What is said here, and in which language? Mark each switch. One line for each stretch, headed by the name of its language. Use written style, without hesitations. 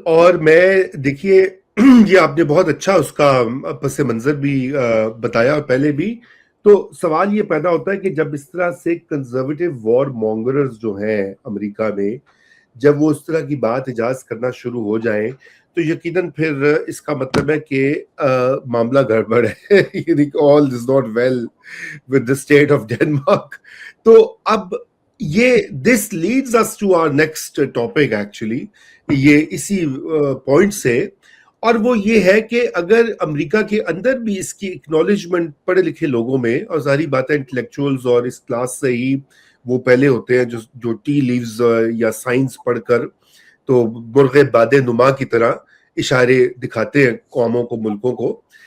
Urdu: اور میں دیکھیے یہ آپ نے بہت اچھا اس کا پس منظر بھی بتایا اور پہلے بھی. تو سوال یہ پیدا ہوتا ہے کہ جب اس طرح سے کنزرویٹو وار مونگرز جو ہیں امریکہ میں، جب وہ اس طرح کی بات ایجاز کرنا شروع ہو جائیں تو یقیناً پھر اس کا مطلب ہے کہ معاملہ گڑبڑ ہے.
English: all is not well with the state of Denmark.
Urdu: تو اب یہ
English: this leads us to our next topic actually.
Urdu: یہ اسی پوائنٹ سے، اور وہ یہ ہے کہ اگر امریکہ کے اندر بھی اس کی اکنالجمنٹ پڑھے لکھے لوگوں میں، اور ظاہری بات ہے انٹلیکچوئلز اور اس کلاس سے ہی وہ پہلے ہوتے ہیں جو ٹی لیوز یا سائنس پڑھ کر تو مرغ باد نما کی طرح اشارے دکھاتے ہیں قوموں کو، ملکوں کو.